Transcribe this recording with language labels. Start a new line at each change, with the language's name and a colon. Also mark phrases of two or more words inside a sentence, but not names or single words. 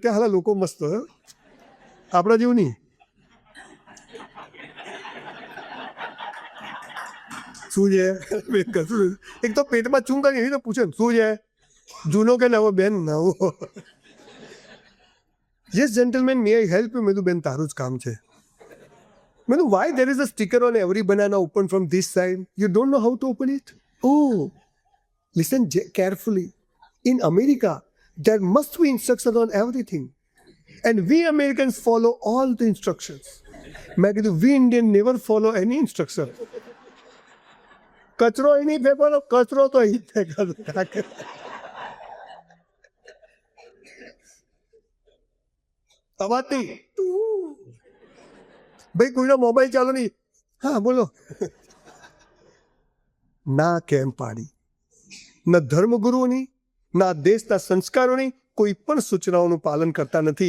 Gujarati: ત્યાં હાલા લોકો મસ્ત, આપણા જેવું નહીં. શું છે? એક તો પેટમાં ચૂંકા એવી તો પૂછે શું છે, જૂનો કે નવો? બેન નવો.
English: yes gentleman, may I help you?
Gujarati: મેં તો બેન તારું જ કામ છે. મેં તો
English: વાય there is a sticker on every banana open from this side? You don't know how to open it? Oh, listen carefully. In America, there must be instructions on everything. And we Americans follow all the instructions.
Gujarati: મેં કીધું
English: we Indian never follow any instruction.
Gujarati: કચરો એની ફેંકવાનો, કચરો તો અહીં ફેંકવાનો. અવાજ નહીં. ભાઈ કોઈનો મોબાઈલ ચાલો નહીં. હા બોલો. ના કેમ પાડી, ન ધર્મગુરુઓની ના દેશના સંસ્કારોની કોઈ પણ સૂચનાઓનું પાલન કરતા નથી.